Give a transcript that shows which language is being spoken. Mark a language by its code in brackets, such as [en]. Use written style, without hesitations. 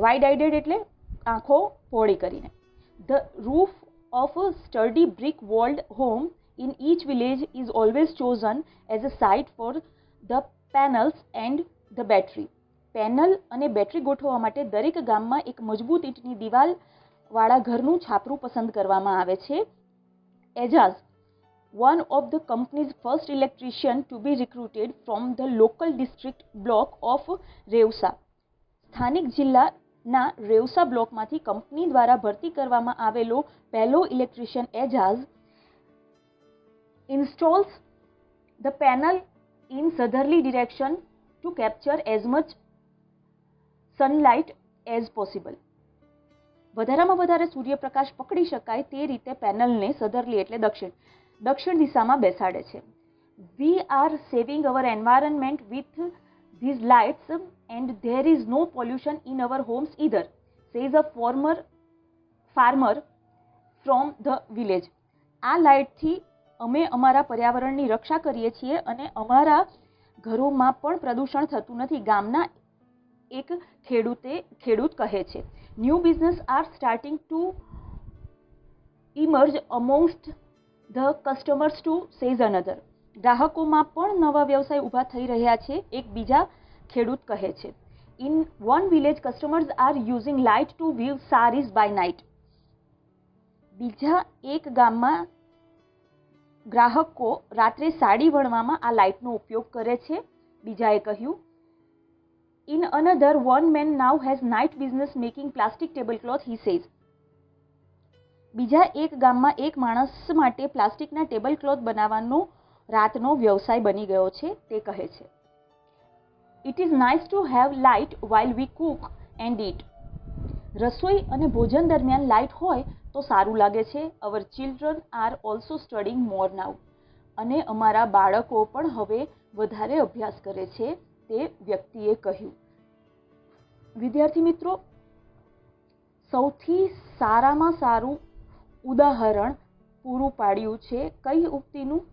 [en] wide eyed [gu] એટલે આંખો પહોળી કરીને. [en] The roof of sturdy brick walled home in each village is always chosen as a site for the panels and the battery. [gu] Panel અને battery ગોઠવવા માટે દરેક ગામમાં એક મજબૂત ઈંટની દિવાલ વાળા ઘરનું છાપરું પસંદ કરવામાં આવે છે. [en] Ejaz, one of the company's first electrician to be recruited from the local district block of Rewasa. [gu] સ્થાનિક જિલ્લાના રેવસા બ્લોકમાંથી કંપની દ્વારા ભરતી કરવામાં આવેલો પહેલો electrician Ejaz [en] installs the panel in southerly direction to capture as much sunlight as possible. [gu] વધારામાં વધારે સૂર્યપ્રકાશ પકડી શકાય તે રીતે પેનલને સધરલી એટલે દક્ષિણ દિશામાં બેસાડે છે. [en] We are saving our environment with these lights and there is no pollution in our homes either, says a farmer from the village. [gu] આ લાઇટથી અમે અમારા પર્યાવરણની રક્ષા કરીએ છીએ અને અમારા ઘરોમાં પણ પ્રદૂષણ થતું નથી, ગામના એક ખેડૂત કહે છે. [en] New business are starting to emerge amongst the customers too, says another. [gu] ગ્રાહકોમાં પણ નવા વ્યવસાય ઊભા થઈ રહ્યા છે, એક બીજા ખેડૂત કહે છે. [en] In one village, customers are using light to weave saris by night. [gu] બીજા એક ગામમાં ગ્રાહકો રાત્રે સાડી વણવામાં આ લાઇટનો ઉપયોગ કરે છે, બીજાએ કહ્યું. [en] In another, one man now has night business making plastic tablecloth, he says. [gu] બીજા એક ગામમાં એક માણસ માટે પ્લાસ્ટિકના ટેબલક્લોથ બનાવવાનો રાતનો વ્યવસાય બની ગયો છે, તે કહે છે. [en] It is nice to have light while we cook and eat. [gu] રસોઈ અને ભોજન દરમિયાન લાઇટ હોય તો સારું લાગે છે. [en] Our children are also studying more now. [gu] અને અમારા બાળકો પણ હવે વધારે અભ્યાસ કરે છે, તે વ્યક્તિએ કહ્યું. વિદ્યાર્થી મિત્રો, સૌથી સારામાં સારું ઉદાહરણ પૂરું પાડ્યું છે કઈ ઉક્તિનું?